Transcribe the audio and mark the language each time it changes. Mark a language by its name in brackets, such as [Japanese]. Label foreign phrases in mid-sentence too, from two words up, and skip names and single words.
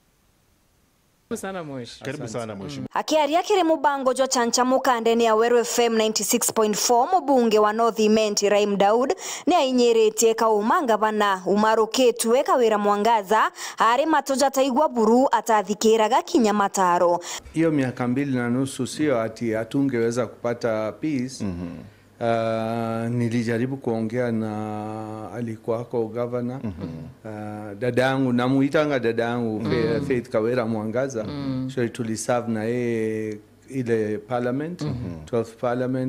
[Swahili] Karibu sana mheshimiwa. [Meru] Akiaria kiri mubango jwa chanchamuka ndeni ya Weru FM 96.4 mubunge wa North Imenti Raim Daud ni ainyeretie kaumanga bana umaruketwe Kawira Mwangaza ari matoja taigwa buru atathikiraga kinyamataro. [Swahili] Hiyo miaka 2.5 sio ati atungeweza kupata peace. Nilijaribu kuongea na alikuwako governor dadangu, namuitanga dadangu Faith Kawira Mwangaza. So tuliserve na yeye ile parliament 12th parliament.